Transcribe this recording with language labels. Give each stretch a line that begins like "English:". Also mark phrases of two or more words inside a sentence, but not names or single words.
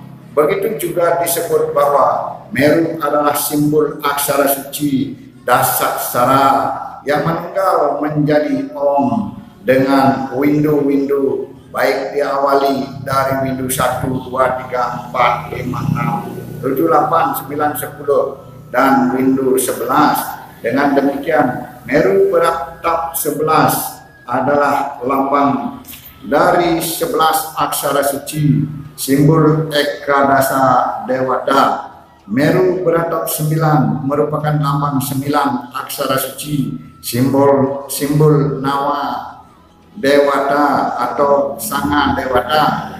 Indonesian: Begitu juga disebut bahwa Meru adalah simbol aksara suci Dasaksara yang meninggal menjadi Om dengan windu-windu, baik diawali dari windu 1, 2, 3, 4, 5, 6, 7, 8, 9, 10 dan windu 11. Dengan demikian Meru beratap 11 adalah lambang dari 11 aksara suci, simbol Ekadasa Dewata. Meru beratap 9 merupakan lambang 9 aksara suci, simbol Nawa Dewata atau Sanga Dewata.